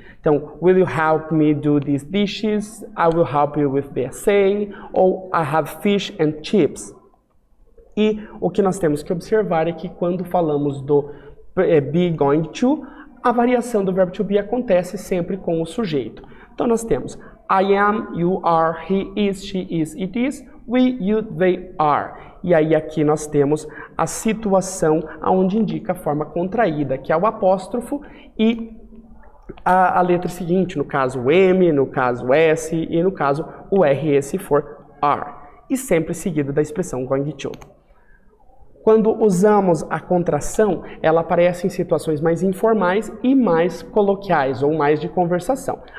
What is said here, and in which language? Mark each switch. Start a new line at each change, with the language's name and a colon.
Portuguese: Então,
English: will you help me do these dishes? I will help you with the essay.
Portuguese: Ou
English: I have fish and chips.
Portuguese: E o que nós temos que observar é que quando falamos do be going to, a variação do verbo to be acontece sempre com o sujeito. Então nós temos
English: I am, you are, he is, she is, it is, we, you, they are.
Portuguese: E aí aqui nós temos a situação onde indica a forma contraída, que é o apóstrofo e a letra seguinte, no caso o M, no caso o S e no caso o RE se for are. E sempre seguido da expressão going to. Quando usamos a contração, ela aparece em situações mais informais e mais coloquiais, ou mais de conversação.